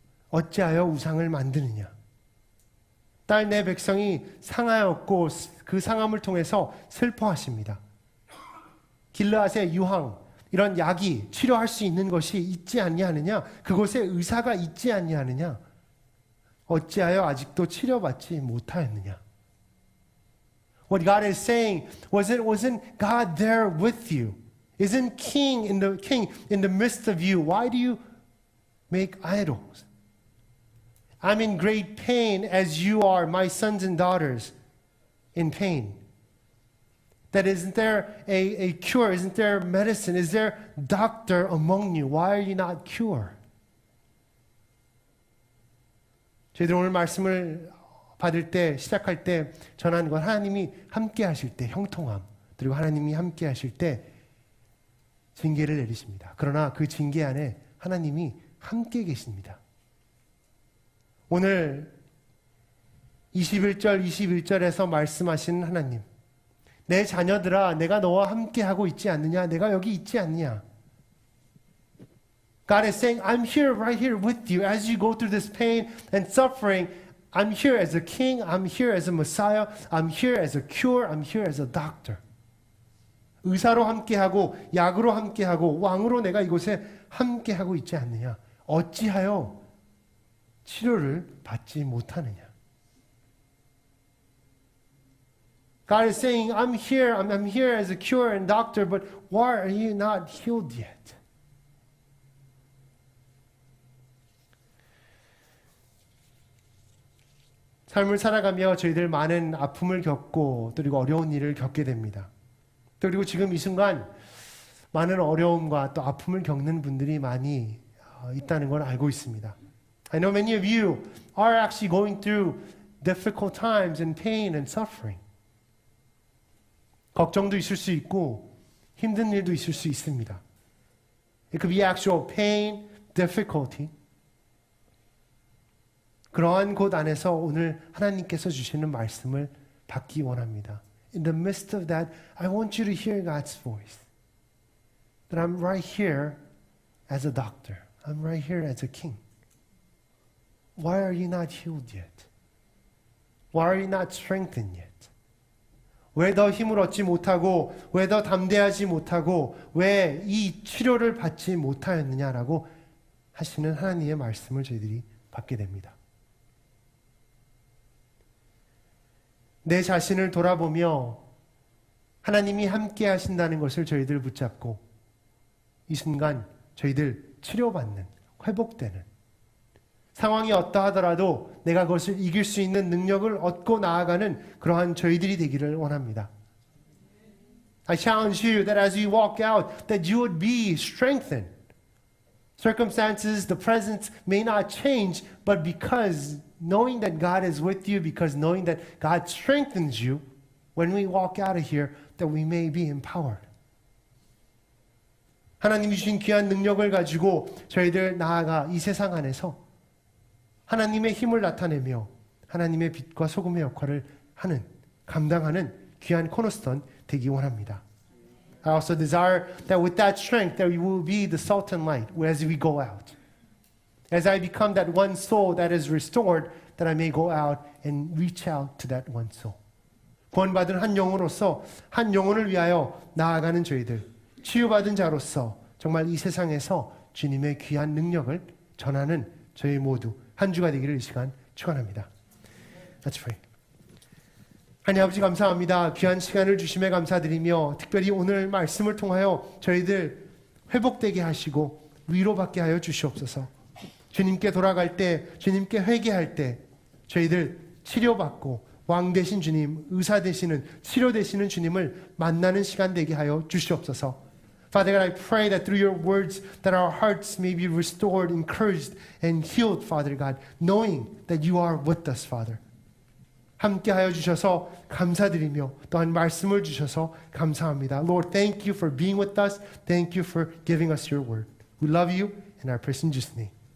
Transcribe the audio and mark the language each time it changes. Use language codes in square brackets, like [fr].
[ko] 어찌하여 우상을 만드느냐? 딸 내 백성이 상하였고 그 상함을 통해서 슬퍼하십니다. 길르앗의 유황, 이런 약이 치료할 수 있는 것이 있지 아니하느냐? 그곳에 의사가 있지 아니하느냐? 어찌하여 아직도 치료받지 못하였느냐? [en] What God is saying wasn't God there with you? Isn't king in the midst of you? Why do you make idols? I'm in great pain as you are, my sons and daughters, in pain. That isn't there a cure? Isn't there medicine? Is there doctor among you? Why are you not cured? [ko] 저희들 오늘 말씀을 받을 때, 시작할 때 전하는 건 하나님이 함께 하실 때 형통함, 그리고 하나님이 함께 하실 때 징계를 내리십니다. 그러나 그 징계 안에 하나님이 함께 계십니다. 오늘 21절에서 말씀하시는 하나님, 내 자녀들아, 내가 너와 함께 하고 있지 않느냐? 내가 여기 있지 않느냐? [en] God is saying, I'm here, right here with you as you go through this pain and suffering. I'm here as a king. I'm here as a Messiah. I'm here as a cure. I'm here as a doctor. [ko] 의사로 함께하고 약으로 함께하고 왕으로 내가 이곳에 함께하고 있지 않느냐? 어찌하여 치료를 받지 못하느냐? [en] God is saying, I'm here as a cure and doctor, but why are you not healed yet? [ko] 삶을 살아가며 저희들 많은 아픔을 겪고 그리고 어려운 일을 겪게 됩니다. 그리고 지금 이 순간 많은 어려움과 또 아픔을 겪는 분들이 많이 있다는 걸 알고 있습니다. [en] I know many of you are actually going through difficult times and pain and suffering. [ko] 걱정도 있을 수 있고 힘든 일도 있을 수 있습니다. [en] It could be actual pain, difficulty. [ko] 그러한 곳 안에서 오늘 하나님께서 주시는 말씀을 받기 원합니다. [en] In the midst of that, I want you to hear God's voice. That I'm right here as a doctor. I'm right here as a king. Why are you not healed yet? Why are you not strengthened yet? [ko] 왜 더 힘을 얻지 못하고, 왜 더 담대하지 못하고, 왜 이 치료를 받지 못하였느냐라고 하시는 하나님의 말씀을 저희들이 받게 됩니다. 내 자신을 돌아보며 하나님이 함께 하신다는 것을 저희들 붙잡고 이 순간 저희들 치료받는, 회복되는 상황이 어떠하더라도 내가 그것을 이길 수 있는 능력을 얻고 나아가는 그러한 저희들이 되기를 원합니다. [en] I challenge you that as you walk out, that you would be strengthened. Circumstances, the present may not change, but because knowing that God is with you, because knowing that God strengthens you, when we walk out of here, that we may be empowered. [ko] 하나님이 주신 귀한 능력을 가지고 저희들 나아가 이 세상 안에서 하나님의 힘을 나타내며 하나님의 빛과 소금의 역할을 하는, 감당하는 귀한 코너스톤 되기 원합니다. [en] I also desire that with that strength that we will be the salt and light as we go out. As I become that one soul that is restored, that I may go out and reach out to that one soul. [ko] 구원받은 한 영혼으로서 한 영혼을 위하여 나아가는 저희들, 치유받은 자로서 정말 이 세상에서 주님의 귀한 능력을 전하는 저희 모두 한 주가 되기를 이 시간 축원합니다. [en] Let's pray. [ko] 하나님 아버지 감사합니다. 귀한 시간을 주심에 감사드리며 특별히 오늘 말씀을 통하여 저희들 회복되게 하시고 위로받게 하여 주시옵소서. 주님께 돌아갈 때, 주님께 회개할 때 저희들 치료받고 왕 되신 주님, 의사 되시는, 치료 되시는 주님을 만나는 시간 되게 하여 주시옵소서. [en] Father God, I pray that through your words that our hearts may be restored, encouraged, and healed, Father God, knowing that you are with us, Father. [ko] 함께하여 주셔서 감사드리며 또한 말씀을 주셔서 감사합니다. [en] Lord, thank you for being with us. Thank you for giving us your word. We love you in our person Jesus' name.